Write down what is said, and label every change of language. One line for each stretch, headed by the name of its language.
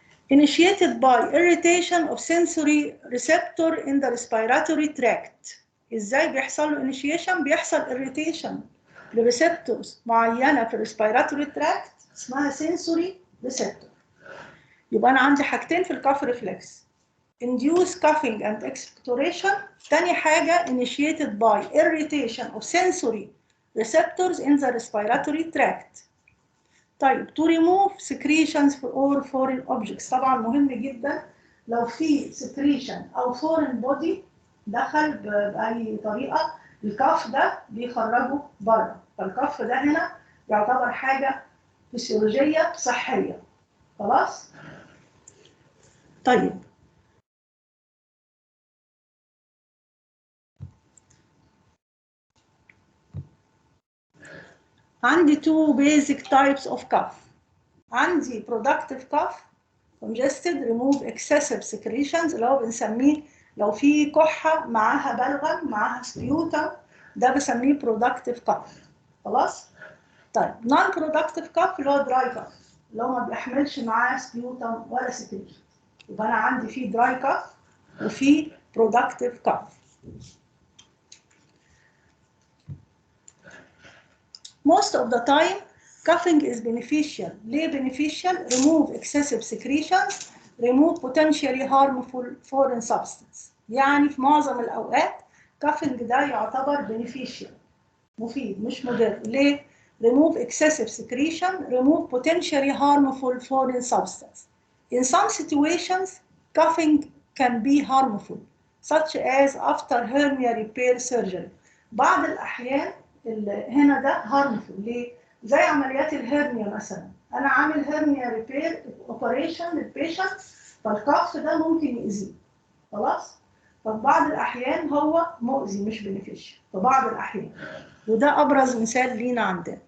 English: initiated by irritation of sensory receptor in the respiratory tract.
Arabic: ازاي بيحصل له initiation؟ بيحصل irritation لريسبتورز معينه في الريسبيراتوري تراكت اسمها sensory receptor. يبقى انا عندي حاجتين في الكاف ريفلكس:
English: induce coughing and expectoration.
Arabic: تاني حاجه
English: initiated by irritation of sensory receptors in the respiratory tract.
Arabic: طيب
English: to remove secretions or foreign objects.
Arabic: طبعا مهم جدا لو في secretion او foreign body دخل باي طريقه، الكف ده بيخرجه بره، فالكف ده هنا يعتبر حاجه فسيولوجيه صحيه. خلاص؟ طيب عندي
English: two basic types of cough.
Arabic: عندي
English: productive cough congested remove excessive secretions،
Arabic: اللي هو بنسميه لو في كحة معاها بلغم معاها سبيوتم، ده بسميه productive cough. خلاص؟ طيب
English: non productive cough
Arabic: اللي هو
English: dry cough،
Arabic: اللي هو ما بيحملش معاه سبيوتم ولا secretion. يبقى أنا عندي في dry cough وفي productive cough.
English: Most of the time coughing is beneficial.
Arabic: ليه
English: beneficial؟ remove excessive secretions, remove potentially harmful foreign substance.
Arabic: يعني في معظم الأوقات coughing ده يعتبر beneficial، مفيد مش مضر. ليه؟
English: remove excessive secretion, remove potentially harmful foreign substance. In some situations coughing can be harmful, such as after hernia repair surgery.
Arabic: بعض الأحيان هنا ده harmful. ليه؟ زي عمليات الهرنيا مثلا، انا عامل هرنيا ريبير اوبريشن للبيشنت، فالكف ده ممكن يأذيه. خلاص؟ ففي بعض الاحيان هو مؤذي مش بنفيشن في بعض الاحيان، وده ابرز مثال لينا عندنا.